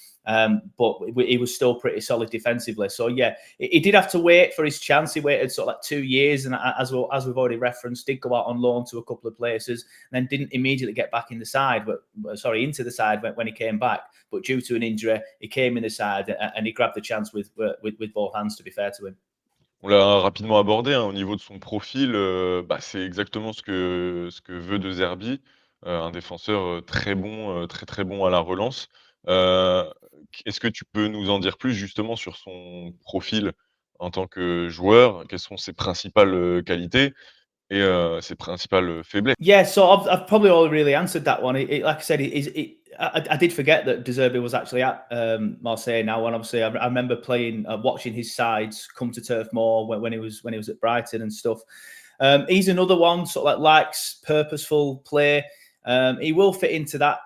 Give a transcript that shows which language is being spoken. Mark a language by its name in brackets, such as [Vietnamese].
[English] But he was still pretty solid defensively. So yeah, he did have to wait for his chance. He waited sort of like 2 years, and as we've already referenced, did go out on loan to a couple of places, and then didn't immediately get back in the side. Into the side when he came back. But due to an injury, he came in the side and he grabbed the chance with both hands. To be fair to him. [French] On l'a rapidement abordé, hein, au niveau de son profil, c'est exactement ce que veut De Zerbi, un défenseur, très bon, très, très bon à la relance. Heu, Est-ce que tu peux nous en dire plus justement sur son profil en tant que joueur? Quelles sont ses principales, qualités et ses principales, faiblesses? [English] Yeah, so I've probably already really answered that one. Like I said, I did forget that De Zerbi was actually at Marseille now, and obviously I remember watching his sides come to Turf Moor when he was at Brighton and stuff. He's another one sort of like likes purposeful play. He will fit into that.